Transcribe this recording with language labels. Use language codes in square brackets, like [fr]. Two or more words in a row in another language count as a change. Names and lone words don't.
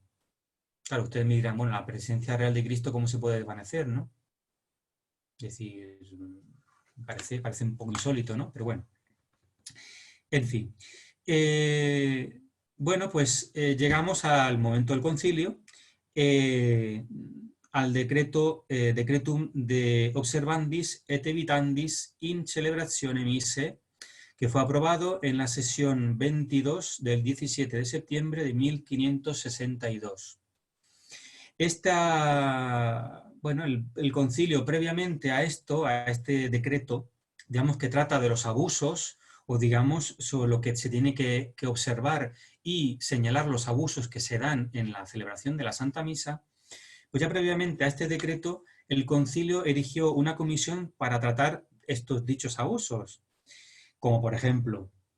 [es] Claro, ustedes me dirán, bueno, la presencia real de Cristo, ¿cómo se puede desvanecer, no? Es decir, parece un poco insólito, ¿no? Pero bueno. En fin. Bueno, pues llegamos al momento del concilio, al [la] decretum de observandis et evitandis in celebratione mise, [es] que fue aprobado en la sesión 22 del 17 de septiembre de 1562. Bueno, el concilio previamente a este decreto, digamos que trata de los abusos, o digamos sobre lo que se tiene que observar y señalar los abusos que se dan en la celebración de la Santa Misa, pues ya previamente a este decreto el concilio erigió una comisión para tratar estos dichos abusos, como por ejemplo